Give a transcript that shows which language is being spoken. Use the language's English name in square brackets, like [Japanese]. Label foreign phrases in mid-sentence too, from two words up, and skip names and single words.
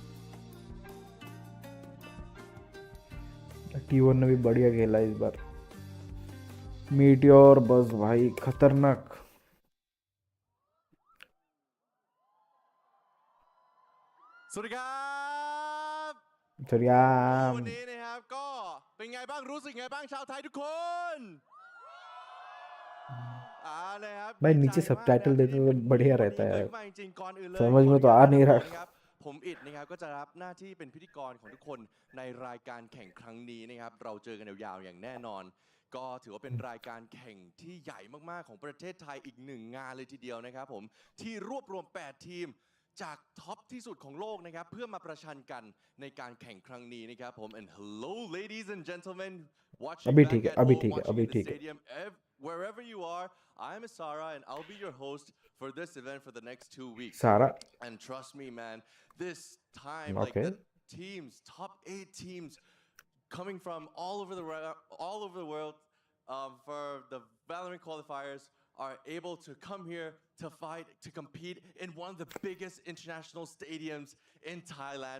[Hindi] T1 ने भी बढ़िया खेला इस बार। मीटियोर बस भाई खतरनाक। चलिए [Thai] วันนี้นะครับก็เป็นไงบ้างรู้สึกไงบ้างชาวไทยทุกคน [Hindi] भाई नीचे सबटाइटल देते तो बढ़िया रहता है समझ में तो आ नहीं रहा। [Thai] ผมอิดนะครับก็จะรับหน้าที่เป็นพิธีกรของทุกคนในรายการแข่งครั้งนี้นะครับเราเจอกันยาวๆอย่างแน่นอนก็ถือว่าเป็นรายการแข่งที่ใหญ่มากๆของประเทศไทยอีกหนึ่งงานเลยทีเดียวนะครับผมที่รวบรวม8ทีมจากท็อปที่สุดของโลกนะครับเพื่อมาประชันกันในการแข่งครั้งนี้นะครับผม [English] and hello ladies and gentlemen watching back at home watching in the stadium wherever you are, I'm Sarah, and I'll be your host for this event for the next 2 weeks. Sarah. And trust me, man, this time, like Okay. the teams, top 8 teams, coming from all over the world, for the Valorant qualifiers, are able to come here to fight, to compete in one of the biggest international stadiums in Thailand.